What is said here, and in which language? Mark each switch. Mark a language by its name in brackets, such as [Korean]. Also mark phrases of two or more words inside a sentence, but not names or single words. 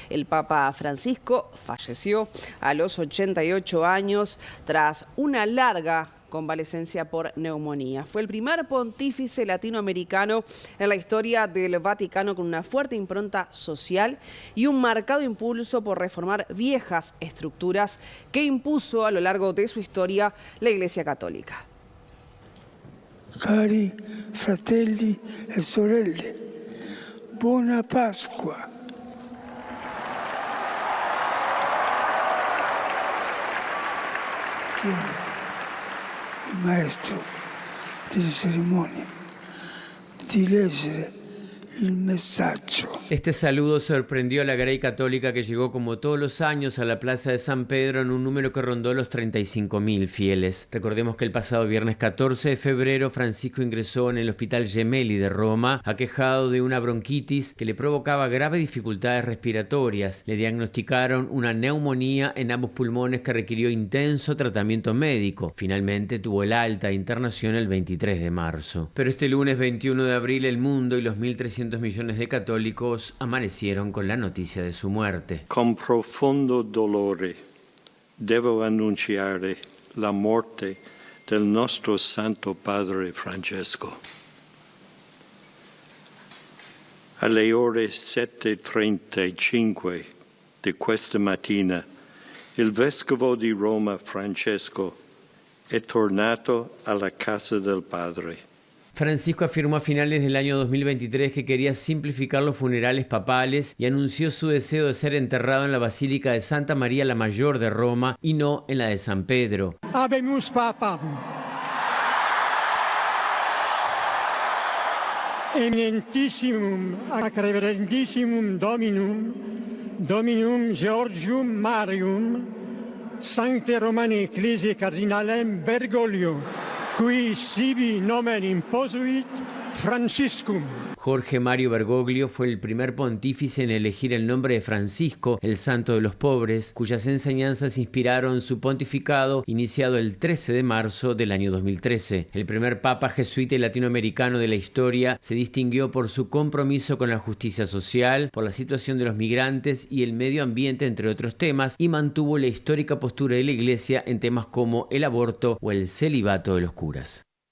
[Spanish] El Papa Francisco falleció a los 88 años tras una larga convalecencia por neumonía. Fue el primer pontífice latinoamericano en la historia del Vaticano con una fuerte impronta social y un marcado impulso por reformar viejas estructuras que impuso a lo largo de su historia la Iglesia Católica. [Italian] Cari fratelli e sorelle, buona Pasqua. Il maestro delle cerimonie di leggere il messaggio. [Spanish] Este saludo sorprendió a la Grey Católica, que llegó como todos los años a la Plaza de San Pedro en un número que rondó los 35.000 fieles. Recordemos que el pasado viernes 14 de febrero Francisco ingresó en el Hospital Gemelli de Roma, aquejado de una bronquitis que le provocaba graves dificultades respiratorias. Le diagnosticaron una neumonía en ambos pulmones que requirió intenso tratamiento médico. Finalmente tuvo el alta de internación el 23 de marzo. Pero este lunes 21 de abril el mundo y los 1.300 millones de católicos amanecieron con la noticia de su muerte. [Italian] Con profondo dolore devo annunciare la morte del nostro Santo Padre Francesco. Alle ore 7:35 di questa mattina il Vescovo di Roma Francesco è tornato alla casa del Padre. [Spanish] Francisco afirmó a finales del año 2023 que quería simplificar los funerales papales y anunció su deseo de ser enterrado en la Basílica de Santa María la Mayor de Roma y no en la de San Pedro. [Latin] Habemus Papam. Eminentissimum ac reverendissimum Dominum Georgium Marium, Sancte Romani Ecclesiae Cardinalem Bergoglio, qui sibi nomen imposuit Franciscum. [Spanish] Jorge Mario Bergoglio fue el primer pontífice en elegir el nombre de Francisco, el santo de los pobres, cuyas enseñanzas inspiraron su pontificado iniciado el 13 de marzo del año 2013. El primer papa jesuita y latinoamericano de la historia se distinguió por su compromiso con la justicia social, por la situación de los migrantes y el medio ambiente, entre otros temas, y mantuvo la histórica postura de la Iglesia en temas como el aborto o el celibato de los curas.